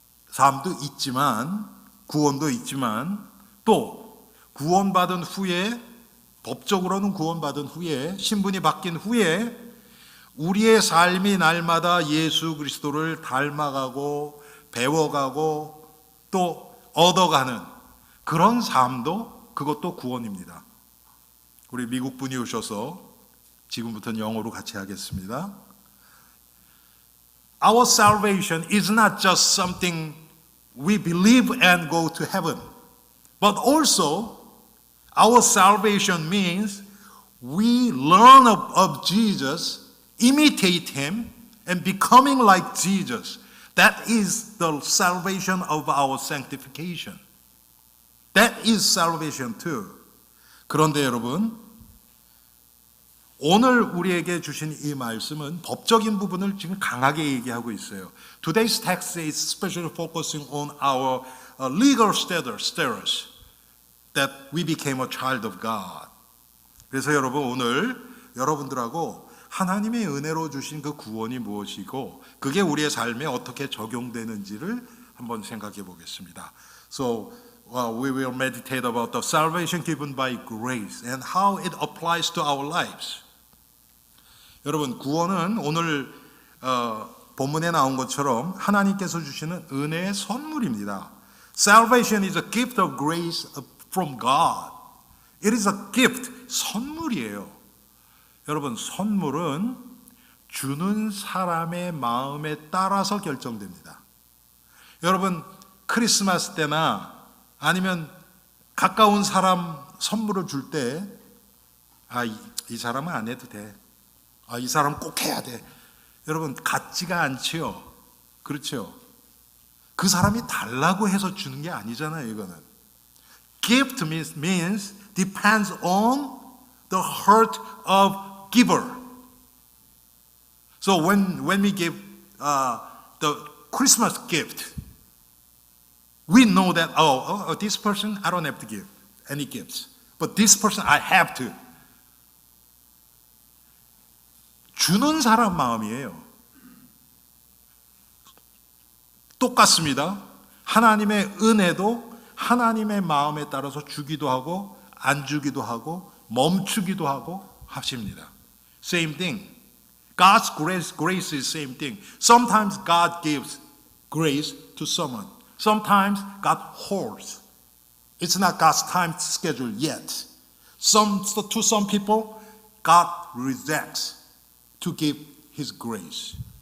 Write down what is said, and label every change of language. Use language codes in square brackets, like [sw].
[ko] 삶도 있지만, 구원도 있지만, 또 구원받은 후에, 법적으로는 구원받은 후에, 신분이 바뀐 후에 우리의 삶이 날마다 예수 그리스도를 닮아가고 배워가고 또 얻어가는 그런 삶도, 그것도 구원입니다. 우리 미국 분이 오셔서 지금부터는 영어로 같이 하겠습니다. [en] Our salvation is not just something we believe and go to heaven, but also our salvation means we learn of Jesus, imitate Him, and becoming like Jesus. That is the salvation of our sanctification. That is salvation too. [ko] 그런데 여러분, 오늘 우리에게 주신 이 말씀은 법적인 부분을 지금 강하게 얘기하고 있어요. [en] Today's text is especially focusing on our legal status that we became a child of God. [ko] 그래서 여러분, 오늘 여러분들하고 하나님의 은혜로 주신 그 구원이 무엇이고 그게 우리의 삶에 어떻게 적용되는지를 한번 생각해 보겠습니다. [en] So we will meditate about the salvation given by grace and how it applies to our lives. [ko] 여러분, 구원은 오늘 본문에 나온 것처럼 하나님께서 주시는 은혜의 선물입니다. [en] Salvation is a gift of grace from God. It is a gift, [ko] 선물이에요. 여러분, 선물은 주는 사람의 마음에 따라서 결정됩니다. 여러분, 크리스마스 때나 아니면 가까운 사람 선물을 줄 때, 이 사람은 안 해도 돼. 이 사람 꼭 해야 돼. 여러분, 같지가 않지요. 그렇죠? 그 사람이 달라고 해서 주는 게 아니잖아요, 이거는. [en] Gift means depends on the heart of giver. So when we give the Christmas gift, we know that, this person, I don't have to give any gifts. But this person, I have to. [ko] 주는 사람 마음이에요. 똑같습니다. 하나님의 은혜도 하나님의 마음에 따라서 주기도 하고 안 주기도 하고 멈추기도 하고 하십니다. [en] Same thing. God's grace is same thing. Sometimes God gives grace to someone. Sometimes God holds. It's not God's time schedule yet. To some people, God rejects to give His grace.